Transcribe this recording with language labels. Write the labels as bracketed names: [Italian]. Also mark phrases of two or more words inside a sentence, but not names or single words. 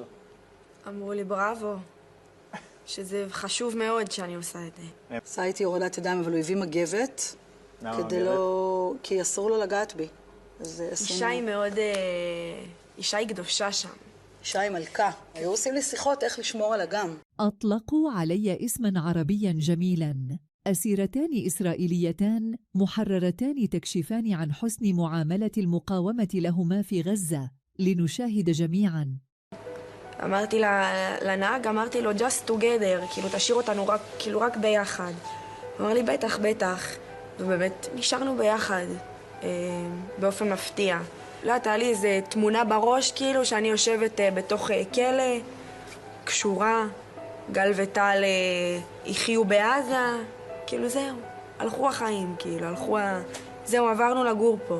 [Hebrew] אמרו לי בראבו, שזה חשוב מאוד שאני עושה את זה. עשה איתי הורדת ידיים, אבל הוא הביא מגבת. למה כדי מגבת? לא... כי אסור לו לגעת בי. אישה היא מאוד... אישה היא קדושה שם. אישה היא מלכה. היו עושים לי שיחות איך לשמור על אגם. [Arabic] أطلقوا علي اسماً عربياً جميلاً. أسيرتان إسرائيليتان محررتان تكشفان عن حسن معاملة المقاومة لهما في غزة. لنشاهد جميعاً. [Hebrew] אמרתי לנהג, אמרתי לו, [English] just together, [Hebrew] כאילו תשאיר אותנו רק ביחד. הוא אמר לי, בטח, בטח. ובאמת, נשארנו ביחד, באופן מפתיע. לא, הייתה לי איזו תמונה בראש, כאילו, שאני יושבת בתוך כלא, קשורה, גל וטל יחיו בעזה, כאילו זהו, הלכו החיים, כאילו, זהו, עברנו לגור פה.